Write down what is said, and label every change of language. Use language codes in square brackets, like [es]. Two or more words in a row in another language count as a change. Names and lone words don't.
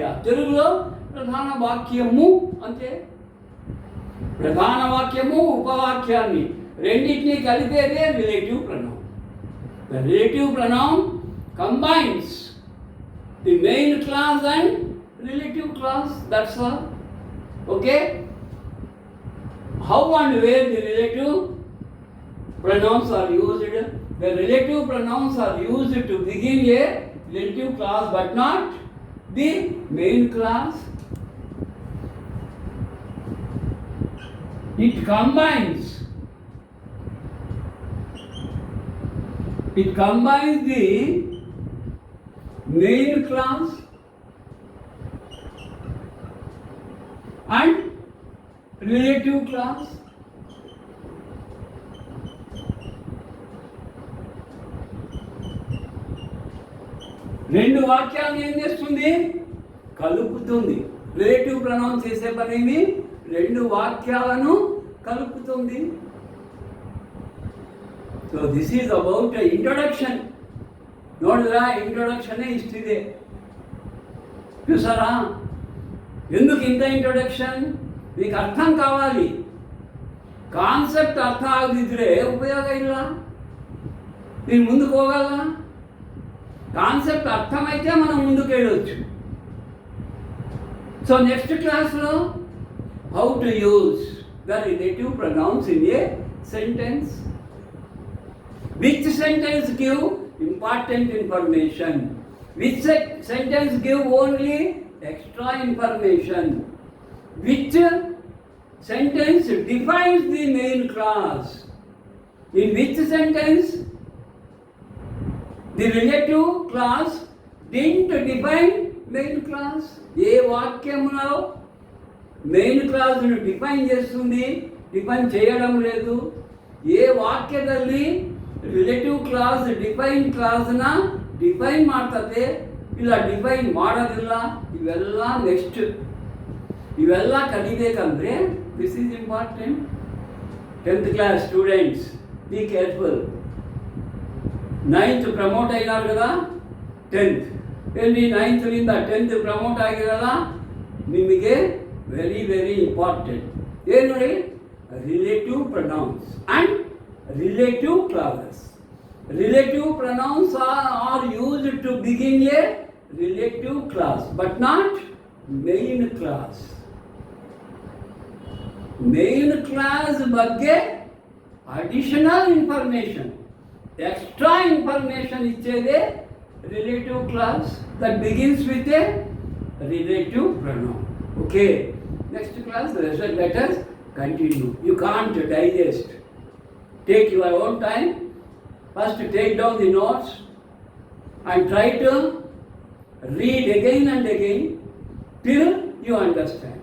[te] తెలుగులో ప్రధాన వాక్యము అంతే. ప్రధాన వాక్యము ఉపవాక్యాన్ని రెండింటినీ కలిపేదే [en] relative pronoun. the relative pronoun combines the main class and relative class. that's all. okay. how and where the relative pronouns are used? The relative pronouns are used to begin a relative class but not the main class. It combines the main class and relative class. [te] రెండు వాక్యాలను ఏం చేస్తుంది? కలుపుతుంది. [en] relative pronouns [te] చేసే పనేమి? రెండు వాక్యాలను కలుపుతుంది. [en] so this is about introduction. [kn] ನೋಡಿದ್ರಾ? ಇಂಟ್ರೊಡಕ್ಷನ್ನೇ ಇಷ್ಟಿದೆ. [te] చూసారా? ఎందుకు ఇంత ఇంట్రొడక్షన్? మీకు అర్థం కావాలి. [kn] కాన్సెప్ట్ అర్థం ಆಗದಿದ್ರೆ ಉಪಯೋಗ ಇಲ್ಲ. [te] మీరు ముందుకు ಹೋಗಲ್ಲ. కాన్సెప్ట్ అర్థమైతే మనం ముందుకు వెళ్ళొచ్చు. [en] so next classలో how to use the relative pronouns in a sentence. which sentence give important information, which sentence give only extra information, which sentence defines the main class, in which sentence the relative class didn't define main class. [te] ఏ వాక్యంలో [en] main classను [te] డిఫైన్ చేస్తుంది, డిఫైన్ చేయడం లేదు. [kn] ఏ ವಾಕ್ಯದಲ್ಲಿ [en] relative class define classನ define [kn] ಮಾಡ್ತದೆ, ಇಲ್ಲ ಡಿಫೈನ್ ಮಾಡೋದಿಲ್ಲ. ಇವೆಲ್ಲ ನೆಕ್ಸ್ಟ್. ಇವೆಲ್ಲ ಕಲಿಬೇಕಂದ್ರೆ [en] this is important. 10th class students, be careful. [kn] 9th ಪ್ರಮೋಟ್ ಆಗಿದ್ದಾರೆ కదా, 10th ಎಲ್ಲಿ 9thನಿಂದ 10th ಪ್ರಮೋಟ್ ಆಗಿರಲ್ಲ. ನಿಮಗೆ [en] very very important [kn] ಏನು ನೋಡಿ? [en] relative pronouns and relative classes. relative pronouns are used to begin a relative class but not main class. main class ಬಗ್ಗೆ additional information, extra information ఇచ్చేదే relative class that begins with a relative pronoun. Okay, next class let us continue. You can't digest. Take your own time. First take down the notes and try to read again and again till you understand.